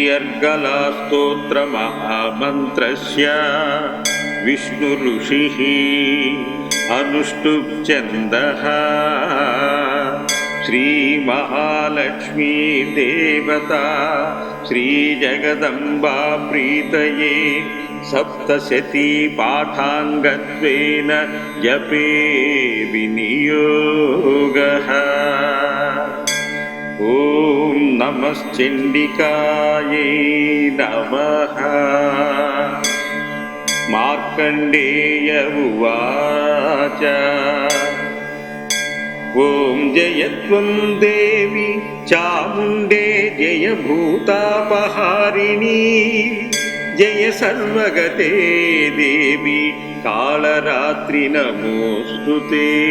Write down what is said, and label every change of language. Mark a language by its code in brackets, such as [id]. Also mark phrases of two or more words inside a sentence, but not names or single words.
[sa] अर्गलास्तोत्रमहामन्त्रस्य विष्णुऋषिः अनुष्टुप्छन्दः श्रीमहालक्ष्मी देवता श्रीजगदम्बा प्रीतये सप्तशती पाठाङ्गत्वेन जपे विनियोगः। ॐ ఓం నమశ్చండికాయై నమః. మార్కండేయ ఉవాచ ఓం జయత్వం దేవి చాముండే జయ భూతాపహారిణి జయ సర్వగతే దేవి కాళరాత్రి నమోస్తుతే.